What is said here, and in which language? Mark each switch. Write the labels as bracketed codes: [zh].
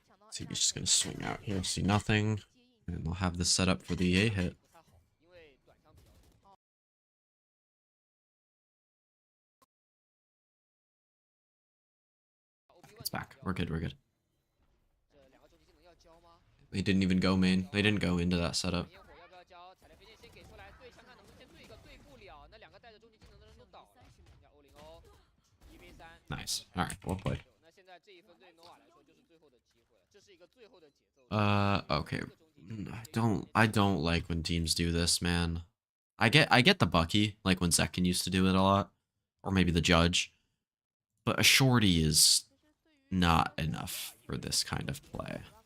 [en] See, he's just gonna swing out here, see nothing, and they'll have this set up for the A hit. [zh] 不太好，因为短枪比较多。 [en] It's back. We're good, we're good. [zh] 这两个终极技能要交吗？ [en] They didn't even go main. They didn't go into that setup. [zh] 烟火要不要交？踩雷飞剑先给出来，对枪看能不能先对一个，对不了，那两个带着终极技能的人就倒了。要欧林欧，1v3。 [en] Nice. Alright, well played. [zh] 那现在这一分对诺瓦来说就是最后的机会了，这是一个最后的节奏。 [en] Okay. I don't like when teams do this, man. I get the Bucky, like when Zekken used to do it a lot. Or maybe the Judge. But a shorty is not enough for this kind of play.